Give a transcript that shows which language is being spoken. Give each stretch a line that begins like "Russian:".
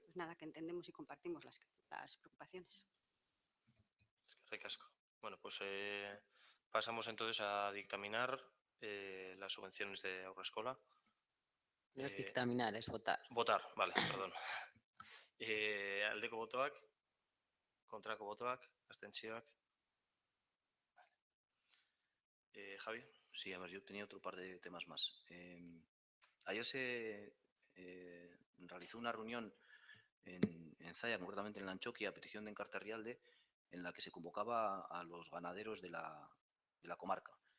Spanish: Pues nada, que entendemos y compartimos las preocupaciones. Ricasco. Bueno, pues pasamos entonces a dictaminar las subvenciones de Haurreskolak. No es dictaminar, es votar. Votar, vale, perdón.
Basque: Aldeko botoak, kontrako botoak, abstentzioak.
Spanish: Javi. Sí, a ver, yo tenía otro par de temas más. Ayer se realizó una reunión en Zaya, concretamente en Lanchoqui, a petición de Encarterrialde, en la que se convocaba a los ganaderos de la comarca.